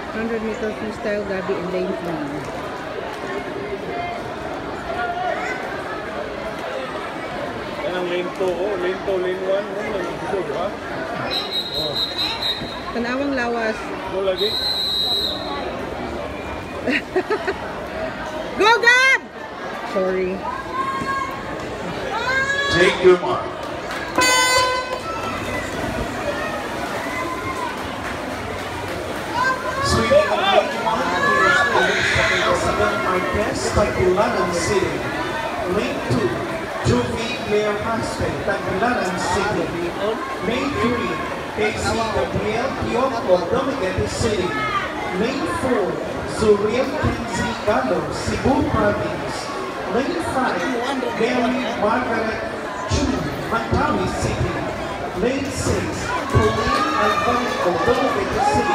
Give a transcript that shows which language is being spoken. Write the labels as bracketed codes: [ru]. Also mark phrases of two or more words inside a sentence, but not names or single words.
[en] 100-meter freestyle, Gabi in lane 3. [tl] Yan ang lane 2, oh. Lane 2, lane 1. Ano lang dito, di ba? Oh. [ceb] Tanawang lawas. Mo lagi. [en] Go, Gab! Sorry. Take your mark. Sweeping on lane 1, Isabel Marquez, Tagbilaran City. Lane 2, Juvie Blair Prospect, Tagbilaran City. Lane 3, Casey Gabriel Pioco, Dumaguete City. Lane 4, Zuriel Kenzie Galo, Cebu Province. Lane 5, Mary Margaret Chu, Mantawi City. Lane 6, Pauline Alvanico, Dumaguete City.